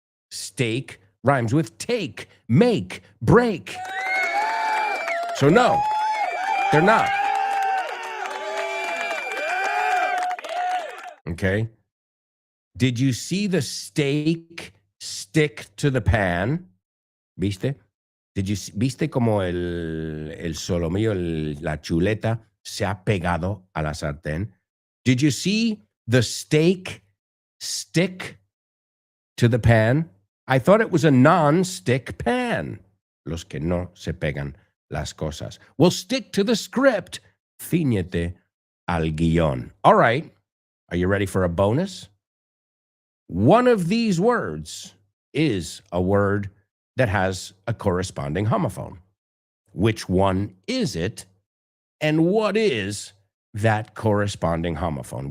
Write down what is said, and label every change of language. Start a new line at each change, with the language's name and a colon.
English: Steak rhymes with take, make, break. So no, they're not. Okay. Did you see the steak stick to the pan?
Spanish: ¿Viste? ¿Viste como el solomillo, la chuleta se ha pegado a la sartén?
English: Did you see the steak stick to the pan? I thought it was a non-stick pan.
Spanish: Los que no se pegan las cosas.
English: Well, stick to the script.
Spanish: Cíñete al guión.
English: All right. Are you ready for a bonus? One of these words is a word that has a corresponding homophone. Which one is it? And what is that corresponding homophone?